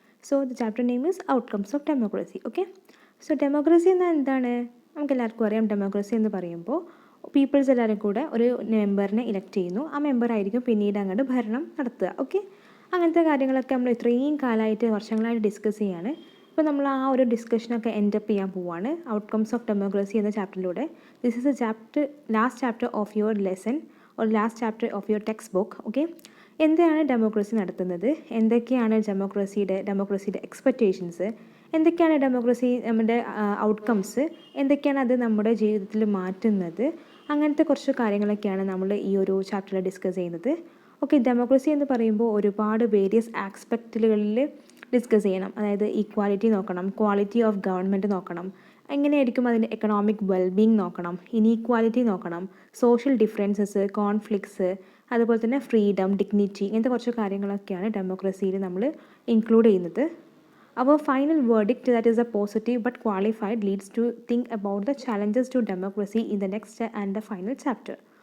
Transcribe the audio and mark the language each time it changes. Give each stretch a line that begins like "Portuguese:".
English: So the chapter name is Outcomes of Democracy, okay?
Malayalam: So democracy എന്താണ് നമുക്ക് എല്ലാവർക്കും അറിയാം. ഡെമോക്രസി എന്ന് പറയുമ്പോൾ പീപ്പിൾസ് എല്ലാവരും കൂടെ ഒരു മെമ്പറിനെ ഇലക്ട് ചെയ്യുന്നു. ആ മെമ്പറായിരിക്കും പിന്നീട് അങ്ങോട്ട് ഭരണം നടത്തുക, ഓക്കെ? അങ്ങനത്തെ കാര്യങ്ങളൊക്കെ നമ്മൾ ഇത്രയും കാലമായിട്ട് വർഷങ്ങളായിട്ട് ഡിസ്കസ് ചെയ്യാണ്. ഇപ്പോൾ നമ്മൾ ആ ഒരു ഡിസ്കഷനൊക്കെ എൻഡപ്പ് ചെയ്യാൻ പോവുകയാണ് ഔട്ട്കംസ് ഓഫ് ഡെമോക്രസി എന്ന ചാപ്റ്ററിലൂടെ.
English: This is a last chapter of your lesson or last chapter of your text book, okay?
Malayalam: എന്താണ് ഡെമോക്രസി നടത്തുന്നത്, എന്തൊക്കെയാണ് ഡെമോക്രസിയുടെ എക്സ്പെക്റ്റേഷൻസ്, എന്തൊക്കെയാണ് ഡെമോക്രസി നമ്മുടെ ഔട്ട്കംസ്, എന്തൊക്കെയാണ് അത് നമ്മുടെ ജീവിതത്തിൽ മാറ്റുന്നത്, അങ്ങനത്തെ കുറച്ച് കാര്യങ്ങളൊക്കെയാണ് നമ്മൾ ഈ ഒരു ചാപ്റ്ററിൽ ഡിസ്കസ് ചെയ്യുന്നത്. ഓക്കെ, ഡെമോക്രസി എന്ന് പറയുമ്പോൾ ഒരുപാട് വേരിയസ് ആസ്പെക്റ്റുകളിൽ ഡിസ്കസ് ചെയ്യണം. അതായത് ഈക്വാലിറ്റി നോക്കണം, ക്വാളിറ്റി ഓഫ് ഗവൺമെൻറ് നോക്കണം, എങ്ങനെയായിരിക്കും അതിൻ്റെ എക്കണോമിക് വെൽബീങ് നോക്കണം, ഇനീക്വാലിറ്റി നോക്കണം, സോഷ്യൽ ഡിഫറൻസസ്, കോൺഫ്ലിക്ട്സ്, അതുപോലെ തന്നെ ഫ്രീഡം, ഡിഗ്നിറ്റി, ഇങ്ങനത്തെ കുറച്ച് കാര്യങ്ങളൊക്കെയാണ് ഡെമോക്രസിയിൽ നമ്മൾ ഇൻക്ലൂഡ് ചെയ്യുന്നത്.
English: Our final verdict, that is a positive but qualified, leads to think about the challenges to democracy in the next and the final chapter.